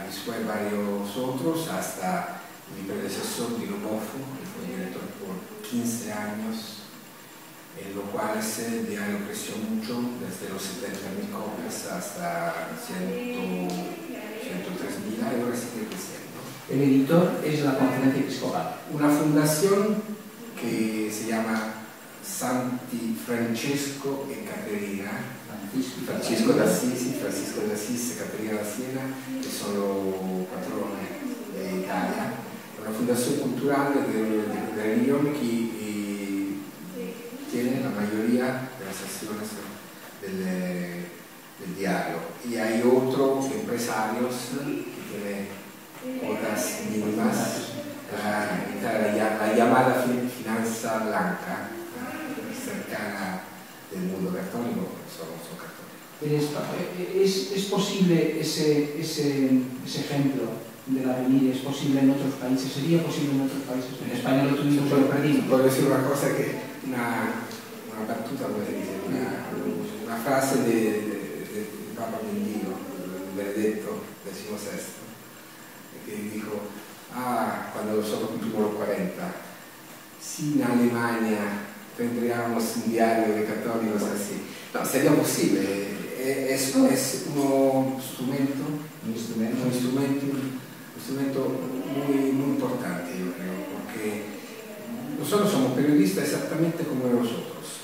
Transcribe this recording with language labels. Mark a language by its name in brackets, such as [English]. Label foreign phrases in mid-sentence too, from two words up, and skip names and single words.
[Spanish] Después varios otros, hasta mi predecesor Dino Boffo, que fue director por 15 años, en lo cual ese diario creció mucho, desde los 70.000 copias hasta 103.000 y ahora sigue creciendo. El editor es la Conferencia Episcopal. Una fundación que se llama Santi Francesco e Caterina, Francisco de Assisi e Caterina da Siena, [Italian] che sono patrone d'Italia. [Spanish] Una fundación cultural de religión que tiene la mayoría de las acciones del diario. Y hay otros empresarios que tienen cuotas mínimas, la llamada finanza blanca, cercana del mundo católico, son católicos. ¿Es posible ese ejemplo de la Venire? ¿Es posible en otros países? ¿Sería posible en otros países? En España lo tuvimos, pero perdimos. Puedo decir una cosa que, una battuta, una frase de Papa Benedetto, Benedetto XVI, que dijo, cuando nosotros cumplimos los 40, si en Alemania tendríamos un diario de católicos así, no, sería posible. Es un instrumento muy importante, yo creo, porque nosotros somos periodistas exactamente como nosotros.